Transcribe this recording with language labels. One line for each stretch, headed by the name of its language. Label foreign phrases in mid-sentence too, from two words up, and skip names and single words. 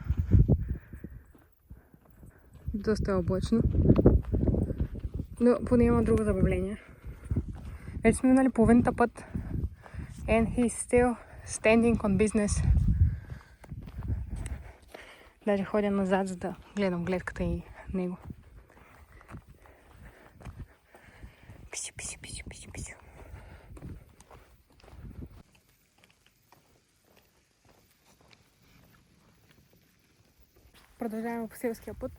Bulgarian: Доста е облачно. Но поне има друго забавление. Вече сме минали половината път.
English: And he's still standing on business.
Bulgarian: Даже ходя назад, за да гледам гледката и него. Писю, писю, писю, писю, писю. Продължаваме по селския път.